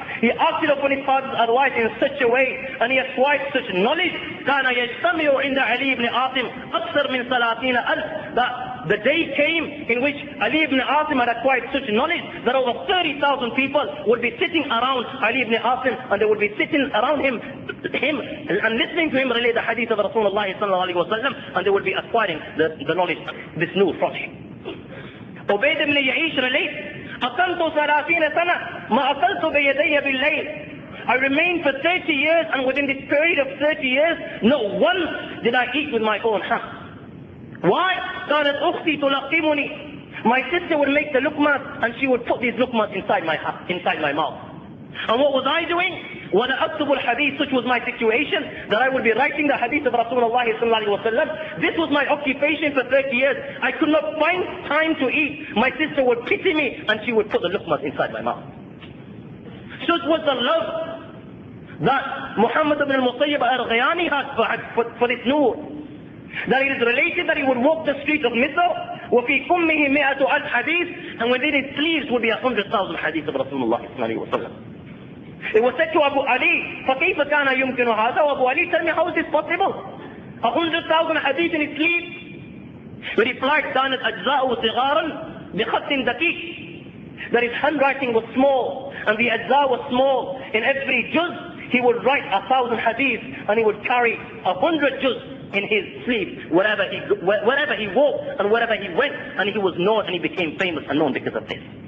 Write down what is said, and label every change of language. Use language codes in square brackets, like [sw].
[en] He acted upon his father's advice in such a way, and he acquired such knowledge, كان يجتمع عند علي ibn Asim أكثر من 30,000, that the day came in which Ali ibn Asim had acquired such knowledge that over 30,000 people would be sitting around Ali ibn Asim, and they would be sitting around him and listening to him relate the hadith of Rasulullah sallallahu alaihi wasallam, and they would be acquiring the knowledge, this nur from him. [ar] Ubayd ibn Ya'ish relates, أقمت 30 سنة ما أكلت بيدي بالليل. [en] I remained for 30 years, and within this period of 30 years, not once did I eat with my own hands. [ar] Why? كانت أختي تلقمني. [en] My sister would make the luqmas, and she would put these luqmas inside my mouth. And what was I doing? وَأَنَا أَكْتُبُ الْحَدِيث, which was my situation, that I would be writing the hadith of Rasulullah sallallahu alaihi wasallam. This was my occupation for 30 years. I could not find time to eat. My sister would pity me, and she would put the luqmas inside my mouth. Such was the love that Muhammad ibn al-Musayyib al-Ghayani had for this nur. That it is related that he would walk the streets of Misr, وَفِي كُمِّهِ مِئَةُ أَلْفِ حَدِيث, and within his sleeves would be 100,000 hadith of Rasulullah sallallahu alaihi wasallam. It was said to Abu Ali, فَكَيْفَ كَانَ يُمْكِنُ هَذَا? Abu Ali, tell me, how is this possible? 100,000 hadith in his sleeves? [ar] He replied, كَانَتْ أَجْزَاءُ صِغَارًا بِخَطٍ دَقِيقٍ. [en] That his handwriting was small, and the ajza was small. In every juz, he would write 1,000 hadith, and he would carry 100 juz in his sleeve wherever he walked and wherever he went, and he was known, and he became famous and known because of this.